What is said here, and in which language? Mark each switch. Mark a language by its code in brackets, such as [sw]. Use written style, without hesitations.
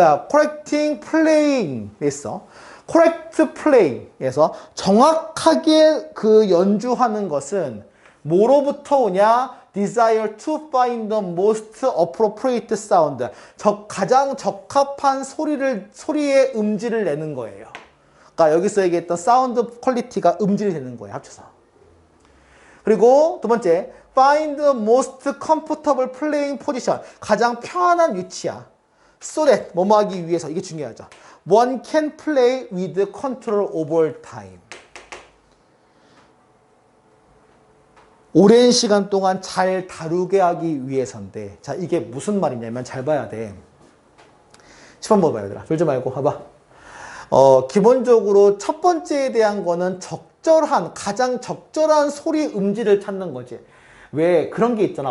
[en] correcting playing [ko] 있어. correct play에서 정확하게 그 연주하는 것은 뭐로부터 오냐? [en] desire to find the most appropriate sound. [ko] 가장 적합한 소리의 음질을 내는 거예요. 그러니까 여기서 얘기했던 사운드 퀄리티가 음질이 되는 거예요. 합쳐서. 그리고 두 번째, [en] find the most comfortable playing position. [ko] 가장 편안한 위치야. [en] so that, [ko] 뭐뭐 하기 위해서. 이게 중요하죠. [en] One can play with control over time. [ko] 오랜 시간 동안 잘 다루게 하기 위해서인데, 자, 이게 무슨 말이냐면 잘 봐야 돼. 10번 봐봐, 얘들아. 졸지 말고 봐봐. 기본적으로 첫 번째에 대한 거는 가장 적절한 소리 음질을 찾는 거지. 왜 그런 게 있잖아.